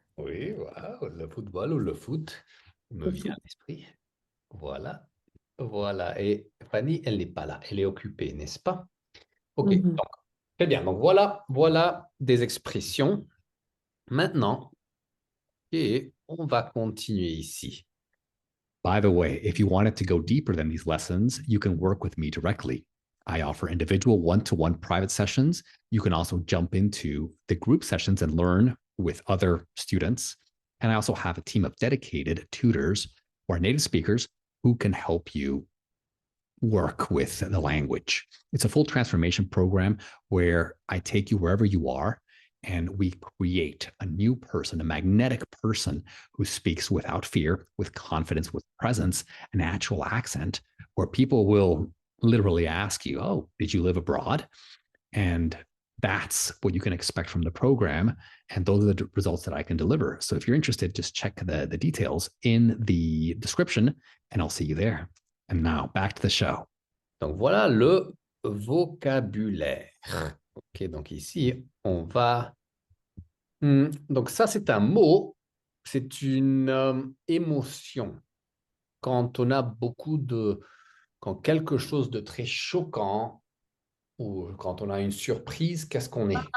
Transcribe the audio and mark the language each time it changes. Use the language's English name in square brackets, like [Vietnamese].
[French] Oui, voilà, le football ou le foot me Le vient foot. à l'esprit. Voilà, voilà. Et Fanny, elle n'est pas là, elle est occupée, n'est-ce pas? Ok, Mhm. donc, très bien. Donc, voilà des expressions. Maintenant, et on va continuer ici. [English] By the way, if you wanted to go deeper than these lessons, you can work with me directly. I offer individual one-to-one private sessions. You can also jump into the group sessions and learn with other students. And I also have a team of dedicated tutors who are native speakers who can help you work with the language. It's a full transformation program where I take you wherever you are and we create a new person, a magnetic person who speaks without fear, with confidence, with presence, an actual accent, where people will literally ask you, "Oh, did you live abroad?" And that's what you can expect from the program. And those are the results that I can deliver. So if you're interested, just check the details in the description and I'll see you there. And now back to the show. [French] Donc, voilà le vocabulaire. Ok, donc ici, on va... Donc, ça, c'est un mot, c'est une émotion. Quand on a quand quelque chose de très choquant ou quand on a une surprise, qu'est-ce qu'on est?